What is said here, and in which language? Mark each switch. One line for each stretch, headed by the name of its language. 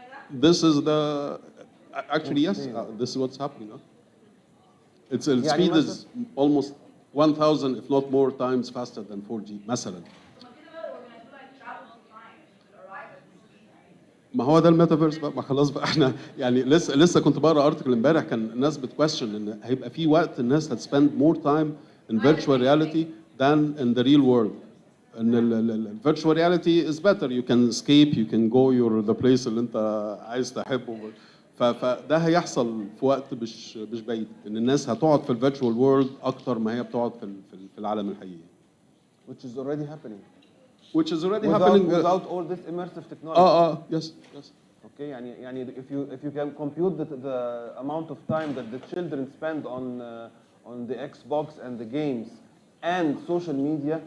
English: This is the actually yes, this is what's happening. Its speed is almost 1,000 if not more times faster than 4G
Arabic: مثلا. طب ما كده بقى
English: we're gonna do like travel through time. You could arrive at the speed.
Arabic: ما هو ده الميتافيرس بقى. ما خلاص بقى احنا يعني لسه كنت بقرا ارتكل امبارح كان الناس بتكويشن ان هيبقى في وقت الناس
English: هتسبند more time in virtual reality than in the real world.
Arabic: ان ال
English: virtual reality is better. You can escape, you can go the place
Arabic: اللي انت عايز تحبه. فده هيحصل في وقت مش بعيد ان الناس هتقعد في الفيرتشوال وورلد اكتر ما هي بتقعد في العالم الحقيقي.
English: Which is already happening. Which is already happening Without all this immersive technology. Yes. Okay,
Arabic: يعني
English: if you can compute the amount of time that the children spend on the Xbox and the games and social media,